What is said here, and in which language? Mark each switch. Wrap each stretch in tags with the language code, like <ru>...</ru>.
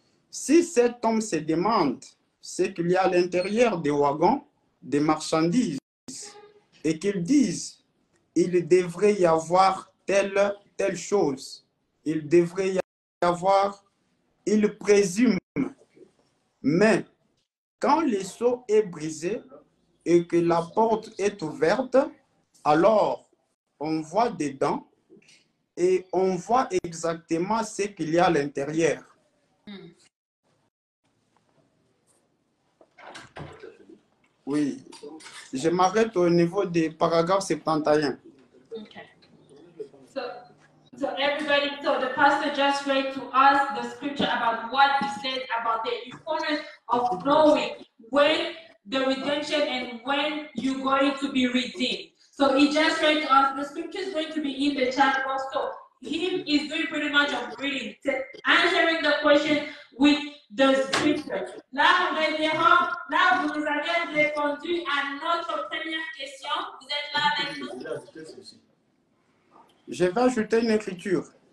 <fr>Si cet homme se demande ce qu'il y a à l'intérieur des wagons, des marchandises, et qu'il dise, il devrait y avoir telle chose, il devrait y avoir, il présume, mais quand le seau est brisé et que la porte est ouverte, alors on voit dedans et on voit exactement ce qu'il y a à l'intérieur. Oui, je m'arrête au niveau des paragraphes 71.</fr> <en>Okay. So everybody, so the pastor just read to us the scripture about what he said about the importance of knowing when the redemption and when you're going to be redeemed. So he just read to us, the scripture is going to be in the chat box. So him is doing pretty much of reading, answering the question with the scripture.</en> <fr>Là, révérend, là, vous nous avez répondu à notre première question. Vous êtes là avec nous? Je vais ajouter une écriture.</fr>